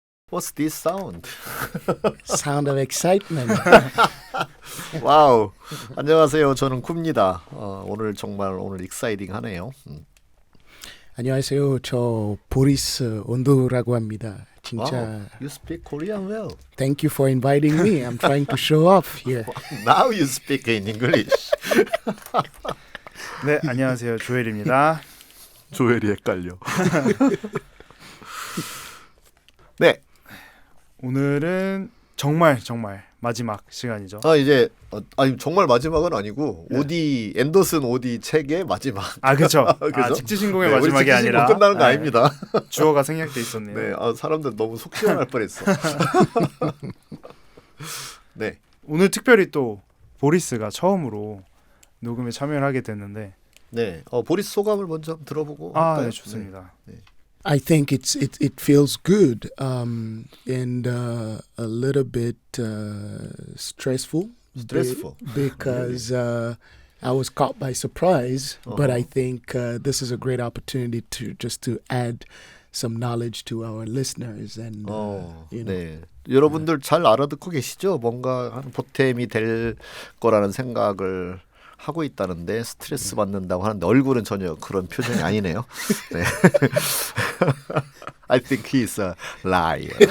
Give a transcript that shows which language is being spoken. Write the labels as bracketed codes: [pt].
[en] What's this sound? Sound of excitement. [ko] 와우. 안녕하세요. 저는 굽니다. 오늘 익사이딩하네요. 안녕하세요. 저 보리스 온도라고 합니다. 진짜. [en] Wow, you speak Korean well. Thank you for inviting me. I'm trying to show off here. Now you speak in English. [ko] 네, 안녕하세요. 조엘입니다. 조엘이 헷갈려. 네. 오늘은 정말 마지막 시간이죠. 이제 아니 정말 마지막은 아니고 네. 앤더슨 오디 책의 마지막. 그렇죠. 직지신공의 네, 마지막이 아니라 끝나는 거 아닙니다. 주어가 생략돼 있었네요. 네, 사람들 너무 속 시원할 뻔했어. 네. 오늘 특별히 또 보리스가 처음으로 녹음에 참여를 하게 됐는데, 네, 보리스 소감을 먼저 한번 들어보고. 네, 좋습니다. 네. [en] I think it feels good and a little bit stressful. Because I was caught by surprise, but I think this is a great opportunity to add some knowledge to our listeners and you know. [ko] 네. 여러분들 잘 알아듣고 계시죠? 뭔가 한 보탬이 될 거라는 생각을 하고 있다는데 스트레스 받는다고 하는데 얼굴은 전혀 그런 표정이 아니네요. 네. [en] I think he's a liar.